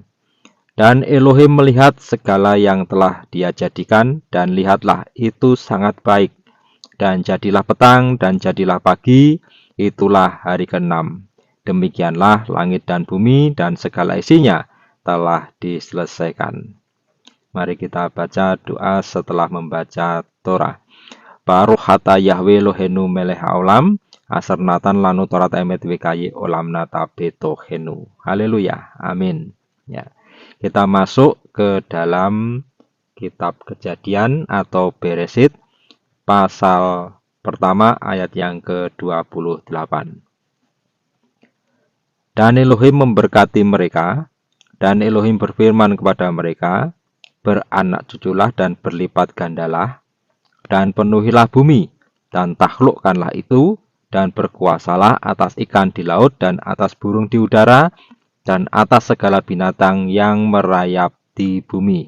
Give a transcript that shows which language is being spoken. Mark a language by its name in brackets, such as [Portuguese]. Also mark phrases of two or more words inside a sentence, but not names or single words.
[Indonesian] Dan Elohim melihat segala yang telah Dia jadikan, dan lihatlah itu sangat baik. Dan jadilah petang, dan jadilah pagi, itulah hari ke-6. Demikianlah langit dan bumi, dan segala isinya telah diselesaikan. Mari kita baca doa setelah membaca Torah. [Hebrew] ברוך אתה יהוה אלוהינו מלך העולם אשר נתן לנו תורת אמת וחיי עולם נטע בתוכנו. [Indonesian] Haleluya. Amin. Ya. Kita masuk ke dalam kitab Kejadian atau Beresit pasal pertama ayat yang ke-28. Dan Elohim memberkati mereka, dan Elohim berfirman kepada mereka, beranak cuculah dan berlipat gandalah, dan penuhilah bumi, dan taklukkanlah itu, dan berkuasalah atas ikan di laut, dan atas burung di udara, dan atas segala binatang yang merayap di bumi.